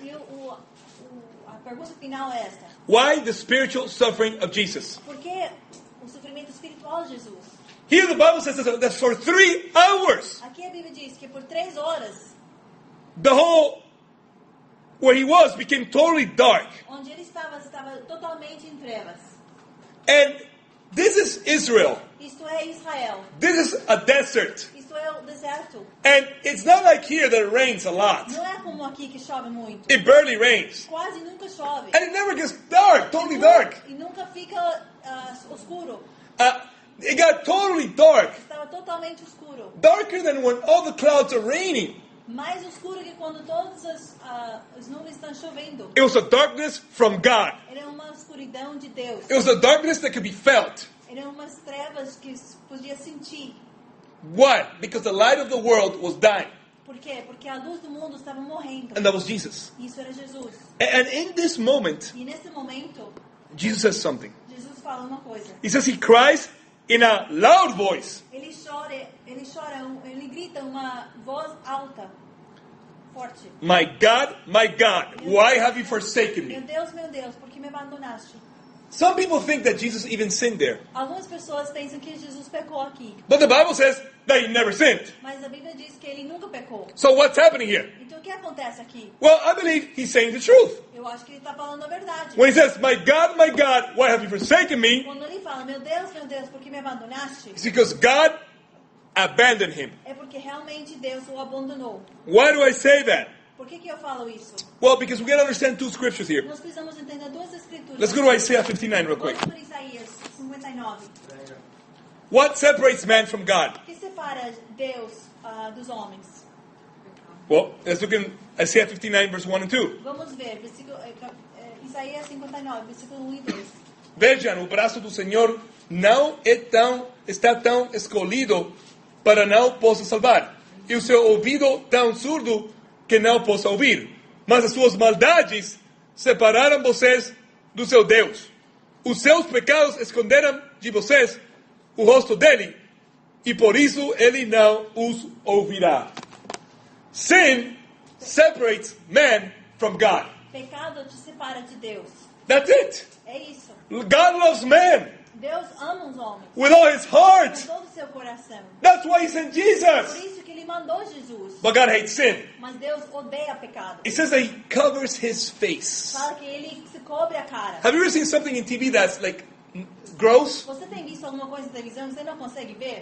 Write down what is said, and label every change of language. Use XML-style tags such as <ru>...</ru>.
<pt>E a pergunta final é esta.</pt> <en>Why the spiritual suffering of Jesus?</en> <pt>Por que o sofrimento espiritual de Jesus?</pt> <en>Here the Bible says that for 3 hours,</en> <pt>Aqui a Bíblia diz que por 3 horas,</pt> <en>the whole, where he was, became totally dark.</en> <pt>onde ele estava totalmente em trevas.</pt> <en>And this is Israel.</en> <pt>Isto é Israel.</pt> <en>This is a desert.</en> <pt>Isto é o deserto.</pt> <en>And it's not like here that it rains a lot.</en> <pt>Não é como aqui que chove muito.</pt> <en>It barely rains.</en> <pt>Quase nunca chove.</pt> <en>And it never gets dark, totally dark.</en> <pt>E nunca fica escuro.</pt> <en>It got totally dark.</en> <pt>Estava totalmente escuro.</pt> <en>Darker than when all the clouds are raining.</en> <pt>Mais escuro que quando todas as nuvens estão chovendo.</pt> <en>It was a darkness from God.</en> <pt>Era uma escuridão de Deus.</pt> <en>It was a darkness that could be felt.</en> <pt>Eram umas trevas que podia sentir.</pt> <en>Why? Because the light of the world was dying.</en> <pt>Por quê? Porque a luz do mundo estava morrendo.</pt> <en>And that was Jesus.</en> <pt>Isso era Jesus.</pt> <en>And in this moment,</en> <pt>E nesse momento,</pt> <en>Jesus says something.</en> <pt>Jesus fala uma coisa.</pt> <en>He says he cries in a loud voice.</en> <pt>Ele ele grita uma voz alta, forte.</pt> <en>My God, why have you forsaken me?</en> <pt>Meu Deus, por que me abandonaste?</pt> <en>Some people think that Jesus even sinned there.</en> <pt>Algumas pessoas pensam que Jesus pecou aqui.</pt> <en>But the Bible says that he never sinned.</en> <pt>Mas a Bíblia diz que ele nunca pecou.</pt> <en>So what's happening here?</en> <pt>Então o que acontece aqui?</pt> <en>Well, I believe he's saying the truth.</en> <pt>Eu acho que ele está falando a verdade.</pt> <en>When he says, my God, why have you forsaken me?</en> <pt>Quando ele fala, meu Deus, por que me abandonaste?</pt> <en>It's because God abandoned him.</en> <pt>É porque realmente Deus o abandonou.</pt> <en>Why do I say that?</en> <pt>Por que eu falo isso?</pt> <en>Well, because we got to understand 2 scriptures here.</en> <pt>Nós precisamos entender duas escrituras.</pt> <en>Let's go to Isaiah 59 real quick.</en> <pt>Vamos para Isaías 59.</pt> <en>What separates man from God?</en> <pt>O que separa Deus dos homens?</pt> <en>Well, let's look in Isaiah 59 verse 1 and 2.</en> <pt>Vamos ver, Isaías 59, versículo 1 e 2. Vejam, o braço do Senhor não está tão escolhido para não possa salvar, e o seu ouvido tão surdo que não possa ouvir. Mas as suas maldades separaram vocês do seu Deus. Os seus pecados esconderam de vocês o rosto dele, e por isso ele não os ouvirá.</pt> <en>Sin separates man from God.</en> <pt>Pecado te separa de Deus.</pt> <en>That's it.</en> <pt>É isso.</pt> <en>God loves man</en> <pt>Deus ama os homens.</pt> <en>with all his heart.</en> <pt>Com todo o seu coração.</pt> <en>That's why he sent Jesus.</en> <pt>isso que ele mandou Jesus.</pt> <en>But God hates sin.</en> <pt>Mas Deus odeia pecado.</pt> <en>It says that he covers his face.</en> <pt>Fala que ele se cobre a cara.</pt> <en>Have you ever seen something in TV that's like gross?</en> <pt>Você tem visto alguma coisa na televisão que você não consegue ver?</pt>